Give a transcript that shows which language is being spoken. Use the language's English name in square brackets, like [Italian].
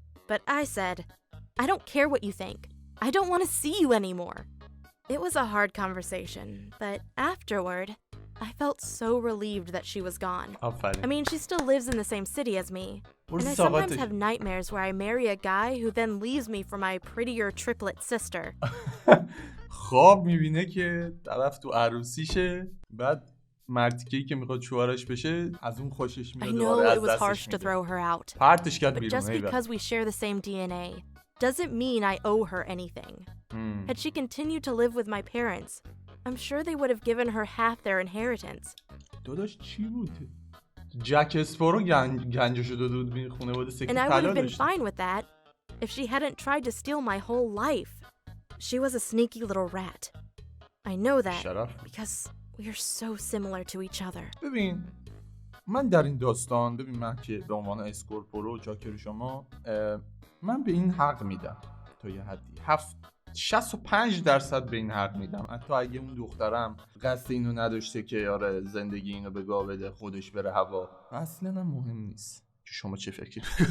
[English] But I said, "I don't care what you think. I don't want to see you anymore." It was a hard conversation, but afterward, I felt so relieved that she was gone. I mean, she still lives in the same city as me. And I sometimes have nightmares where I marry a guy who then leaves me for my prettier triplet sister. [Persian] خواب میبینه که طرف تو عروسیشه بعد مرتیکه‌ای که میخواد شوهرش بشه از اون خوشش میاد. [English] I know it was harsh to throw her out. [Persian] پرتش کرد [English] But [Persian] بیرون. [English] just because we share the same DNA doesn't mean I owe her anything. Had she continued to live with my parents, I'm sure they would have given her half their inheritance. [Persian] داداش چی بود؟ جک اسپارو گنجشو داده بود به خانواده سکه طلا داشت. [English] And I would have been fine with that if she hadn't tried to steal my whole life. She was a sneaky little rat. I know that because we are so similar to each other. [Persian] ببین من در این داستان من که به عنوان اسکورپرو جاکر شما من به این حق میدم تا یه حدی 65% به این حق میدم. حتی اگه اون دخترم قصد اینو نداشته که آره زندگی اینو به گا بده خودش بره هوا اصلا مهم نیست که شما چه فکری.